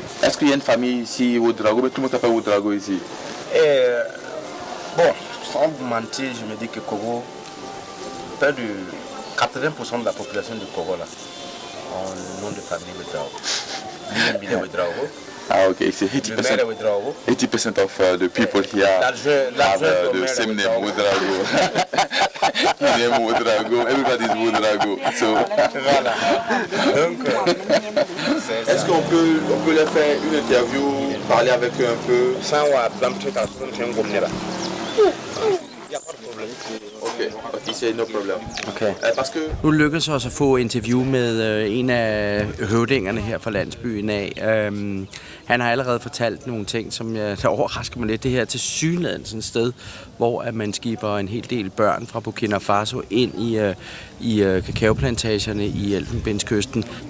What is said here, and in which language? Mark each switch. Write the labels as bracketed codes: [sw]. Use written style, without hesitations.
[fr] Est-ce qu'il y a une famille ici, Ouedraogo? Tout le monde s'appelle Ouedraogo ici. Bon, sans vous mentir, je me dis que Kogo, près de 80% de la population du Congo là, ont le nom de famille Ouedraogo. Ouedraogo. [en] Ah, okay. So 80% of the people here have the same name, Ouedraogo. Name Ouedraogo. Everybody's Ouedraogo. So, [fr] Voilà. Donc, est-ce qu'on peut leur faire une interview, parler avec eux un peu? sans avoir d'entrée dans une commune là. Il n'y a pas de problème. [en] Okay, c'est no problem. Okay. [fr] Parce que [da] Nu lykkedes det os at få interview med en af høvdingerne her fra landsbyen af. Han har allerede fortalt nogle ting, som der overrasker mig lidt. Det her til synligheden sådan et sted, hvor at man skiber en hel del børn fra Burkina Faso ind i kakaopplantagerne i Elfenbenskysten.